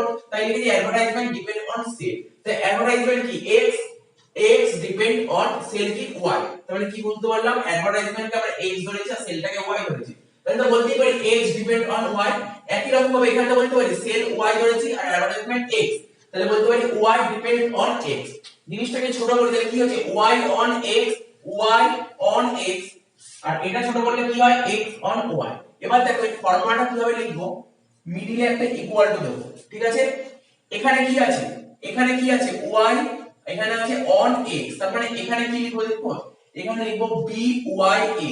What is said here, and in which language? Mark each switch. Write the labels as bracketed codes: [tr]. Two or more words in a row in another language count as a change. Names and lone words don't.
[bn] তাই লিখি [en] advertisement depend on sale. তো অ্যাডভার্টাইজমেন্ট কি x depend on sale কি y। [bn] তাহলে কি বলতে পারলাম, অ্যাডভার্টাইজমেন্টকে আমরা x ধরেছি আর সেলটাকে y ধরেছি, তাহলে তো বলতেই পারি [en] x depend on y. [bn] একই রকম ভাবে এখানে বলতে পারি সেল y ধরেছি আর অ্যাডভার্টাইজমেন্ট x, তাহলে বলতে পারি [en] y depend on x. [bn] জিনিসটাকে ছোট করে দিলে কি হচ্ছে, [en] y on x, y on x, [bn] আর এটা ছোট করলে কি হয়, [en] x on y। [bn] এবার দেখো এই ফর্মুলাটা কিভাবে লিখবো, মিডিলে একটা [en] equal to [bn] দেব, ঠিক আছে। এখানে কি আছে, এখানে কি আছে, y, এখানে আছে [en] on x, [bn] তার মানে এখানে কি লিখবো দেখো, এখানে লিখবো [en] by x।